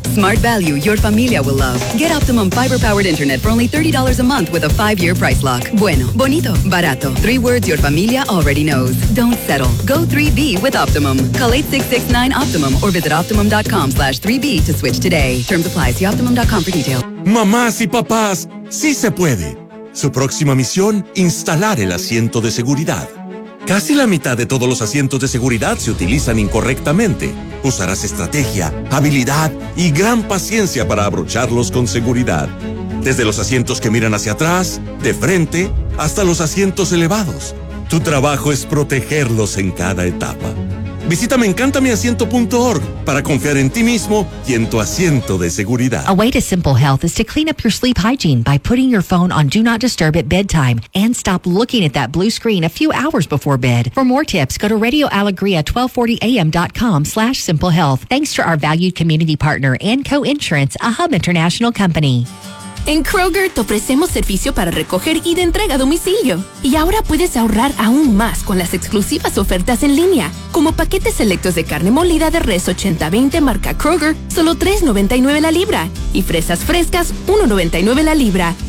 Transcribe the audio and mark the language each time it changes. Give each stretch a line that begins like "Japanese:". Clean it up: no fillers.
English: Smart value your familia will love. Get Optimum fiber-powered internet for only $30 a month with a 5-year price lock.
Spanish: Bueno, bonito, barato.
English: Three words your familia already knows. Don't settle. Go 3B with Optimum. Call 866-9-OPTIMUM or visit optimum.com/3B to switch today. Terms apply. See optimum.com for details.
Spanish: Mamás y papás, sí se puede. Su próxima misión, instalar el asiento de seguridad. Casi la mitad de todos los asientos de seguridad se utilizan incorrectamente. Usarás estrategia, habilidad y gran paciencia para abrocharlos con seguridad. Desde los asientos que miran hacia atrás, de frente, hasta los asientos elevados. Tu trabajo es protegerlos en cada etapa. Visita MeEncantaMiAsiento.org para confiar en ti mismo y en tu asiento de seguridad.
English: A way to simple health is to clean up your sleep hygiene by putting your phone on Do Not Disturb at bedtime and stop looking at that blue screen a few hours before bed. For more tips, go to RadioAlegria1240AM.com/simplehealth. Thanks to our valued community partner and co-insurance, a Hub International Company.
Spanish: En Kroger te ofrecemos servicio para recoger y de entrega a domicilio. Y ahora puedes ahorrar aún más con las exclusivas ofertas en línea, como paquetes selectos de carne molida de res 80-20 marca Kroger, solo $3.99 la libra, y fresas frescas, $1.99 la libra.